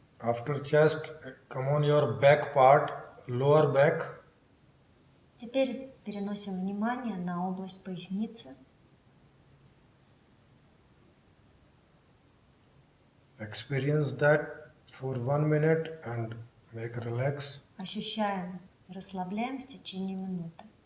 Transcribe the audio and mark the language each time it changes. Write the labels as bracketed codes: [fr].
[en] After chest, come on your back part, lower back. [ru] Теперь переносим внимание на область поясницы. [en] Experience that for 1 minute and make relax. [ru] Ощущаем и расслабляем в течение минуты.